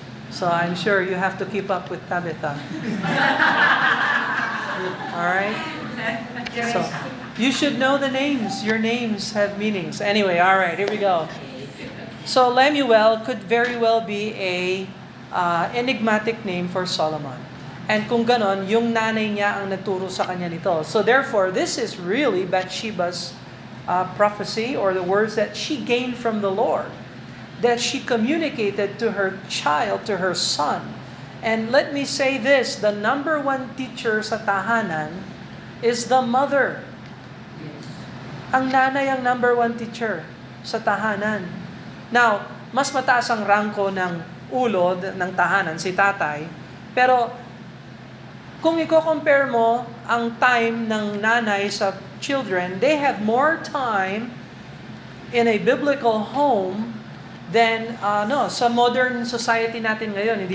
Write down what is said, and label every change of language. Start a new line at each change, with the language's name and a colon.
English: So I'm sure you have to keep up with Tabitha. Alright? So, you should know the names. Your names have meanings. Anyway, alright, here we go. So Lemuel could very well be a enigmatic name for Solomon.
Filipino: And kung ganon, yung nanay niya ang nagturo sa kanya nito.
English: So therefore, this is really Bathsheba's prophecy or the words that she gained from the Lord, that she communicated to her child, to her son. And let me say this, the number one teacher
Filipino: sa tahanan
English: is the mother.
Filipino: Ang nanay ang number one teacher sa tahanan. Now, mas mataas ang rangko ng ulod ng tahanan, si tatay. Pero, kung i-compare mo ang time ng nanay sa children,
English: they have more time in a biblical home than
Filipino: sa modern society natin ngayon.